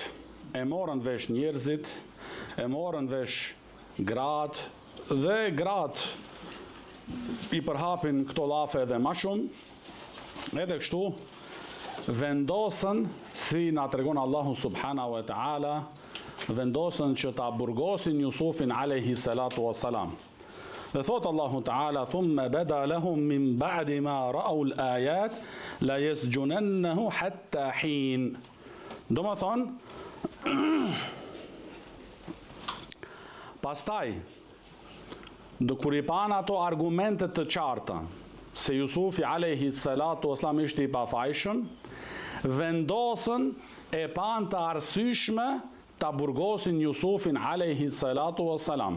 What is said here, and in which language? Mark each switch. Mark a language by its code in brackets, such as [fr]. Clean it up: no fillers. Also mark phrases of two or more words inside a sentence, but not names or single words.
[sq] E morën vesh njerëzit, e morën vesh gratë, dhe gratë i përhapin këto llafe edhe më shumë, edhe kështu vendosën, si na tregon Allahu [ar] سبحانه وتعالى, [sq] vendosën që ta burgosin Jusufin [ar] عليه الصلاة والسلام. [sq] Dhe thot [ar] الله تعالى ثم بدا لهم من بعد ما رأوا الآيات ليسجننه حتى حين. [sq] Do më thonë, pastaj, kur i pan ato argumentet të qarta, se Jusufi [ar] عليه الصلاة والسلام [sq] ishte i pafajshëm, vendosën e pan të arsyeshme ta burgosin Jusufin [ar] عليه الصلاة والسلام.